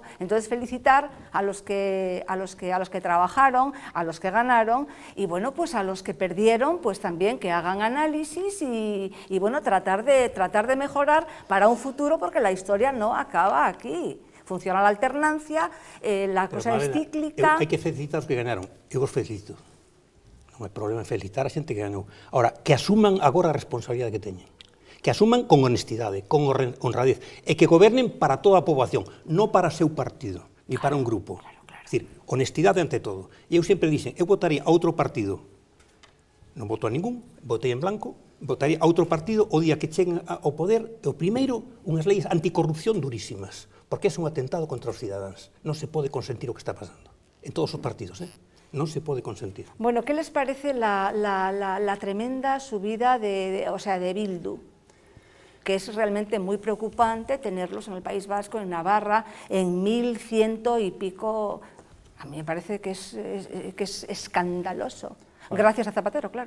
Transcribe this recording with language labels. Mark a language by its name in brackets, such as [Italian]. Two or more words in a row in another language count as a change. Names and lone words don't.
[Spanish] Entonces felicitar a los que trabajaron, a los que ganaron, y bueno, pues a los que perdieron, pues también que hagan análisis y bueno, tratar de mejorar para un futuro, porque la historia no acaba aquí. Funciona la alternancia, [Galician] la cosa é cíclica... Hai que felicitar os que ganaron, eu os felicito. Non hai problema en felicitar a xente que ganou. Ahora, que asuman agora a responsabilidade que teñen. que asuman con honestidade, con honradez, e que gobernen para toda a poboación, non para o seu partido, ni para un grupo. É dicir, honestidade ante todo. E eu sempre dixen, eu votaría a outro partido, non voto a ningún, votei en blanco, votaría a outro partido o día que cheguen ao poder, o primeiro, unhas leis anticorrupción durísimas, porque é un atentado contra os cidadáns. Non se pode consentir o que está pasando. En todos os partidos, non se pode consentir. [Spanish] Bueno, ¿qué les parece la tremenda subida de Bildu? Que es realmente muy preocupante tenerlos en el País Vasco, en Navarra, en 1.100 y pico. A mí me parece que es escandaloso. Gracias a Zapatero, claro.